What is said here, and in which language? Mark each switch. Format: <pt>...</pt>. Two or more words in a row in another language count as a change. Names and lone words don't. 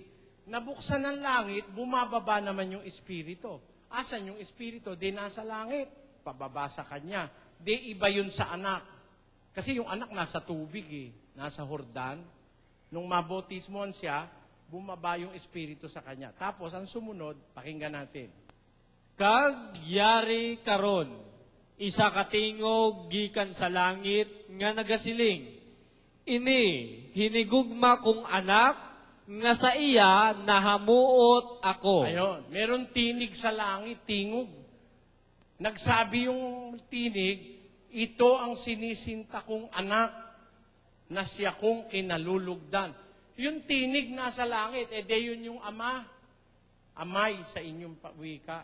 <tl>Nabuksan ng langit, bumababa naman yung Espiritu. Asan yung Espiritu? Di nasa langit. Pababa sa kanya. Di iba yun sa anak. Kasi yung anak nasa tubig eh. Nasa Jordan. Nung mabautismohan siya, bumaba yung Espiritu sa kanya. Tapos, ang sumunod, pakinggan natin.</tl> <hil>Kag yari karon, isa katingog gikan sa langit nga nagasiling. Ini, hinigugma kong anak, nga sa iya nahamuot ako.</hil> <tl>Ayun, meron tinig sa langit, tingog. Nagsabi yung tinig, ito ang sinisinta kong anak, na siya kong kinalulugdan. Yung tinig nasa langit, yun yung ama. Amay sa inyong wika.</tl>